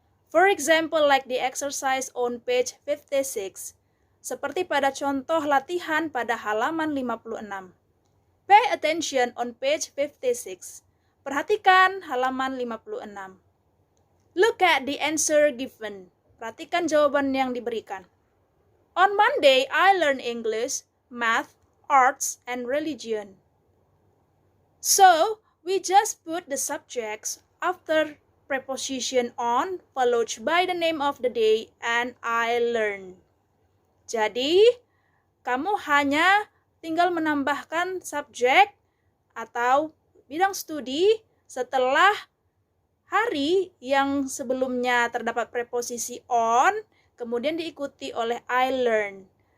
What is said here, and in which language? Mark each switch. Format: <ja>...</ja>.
<en>For example, like the exercise on page 56.</en> <id>Seperti pada contoh latihan pada halaman 56.</id> <en>Pay attention on page 56.</en> <id>Perhatikan halaman 56.</id> <en>Look at the answer given.</en> <id>Perhatikan jawaban yang diberikan.</id> <en>On Monday, I learned English, Math, Arts, and Religion. So, we just put the subjects after preposition on, followed by the name of the day, and I learned.</en> <id>Jadi, kamu hanya tinggal menambahkan subjek atau bidang studi setelah hari yang sebelumnya terdapat preposisi on, kemudian diikuti oleh</id> <en>I learn.</en>